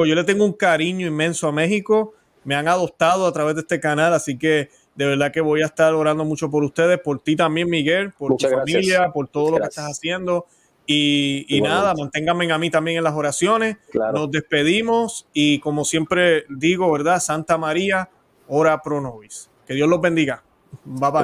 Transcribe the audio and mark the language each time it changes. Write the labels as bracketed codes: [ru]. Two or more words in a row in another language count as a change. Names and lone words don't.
[es] Yo le tengo un cariño inmenso a México. Me han adoptado a través de este canal, así que de verdad que voy a estar orando mucho por ustedes, por ti también, Miguel, por tu familia, por todo lo que estás haciendo. Y nada, manténganme a mí también en las oraciones. Claro. Nos despedimos y, como siempre digo, ¿verdad? Santa María, [la] ora pro nobis. [es] Que Dios los bendiga. [en] Bye bye.